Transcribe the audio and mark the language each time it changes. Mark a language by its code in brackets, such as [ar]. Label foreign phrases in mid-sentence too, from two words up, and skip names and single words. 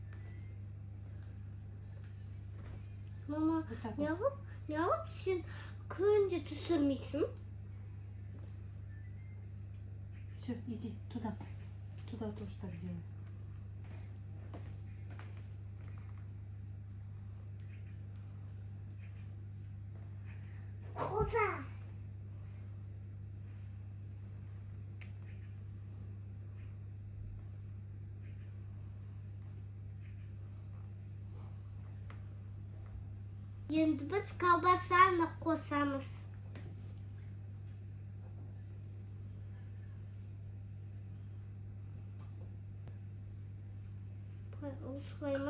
[kk] Мама, неғып сен күнде түсірмейсің? [ru] Все, иди туда. Туда тоже так делай. Куда? [kk] Енді біз колбасаны қосамыз. Осылай ма?